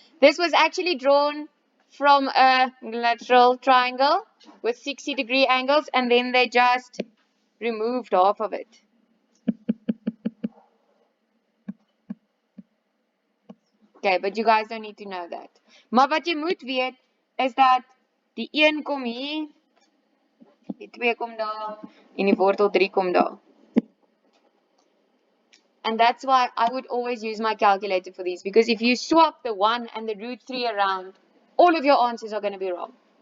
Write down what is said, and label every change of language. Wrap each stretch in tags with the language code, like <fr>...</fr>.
<en>This was actually drawn from a lateral triangle with 60-degree angles, and then they just removed half of it. Okay, but you guys don't need to know that.</en> <af>Maar wat jy moet weet is dat die 1 kom hier, die 2 kom daar en die wortel 3 kom daar.</af> <en>And that's why I would always use my calculator for these, because if you swap the 1 and the root 3 around, all of your answers are going to be wrong.</en>